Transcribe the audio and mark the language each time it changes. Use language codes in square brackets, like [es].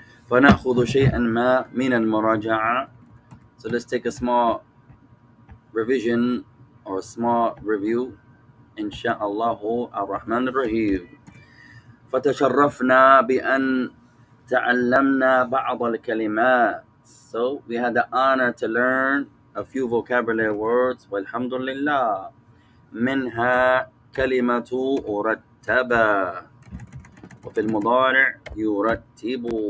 [ar] فنأخذ شيئا ما من المراجعة. [en] So let's take a small revision or a small review. [ar] Insha'Allahu ar-Rahman ar-Rahim. فتشرفنا بأن تعلمنا بعض الكلمات. [en] So we had the honor to learn a few vocabulary words. [ar] والحمد لله. منها كلمة رتب وفي المضارع يرتب.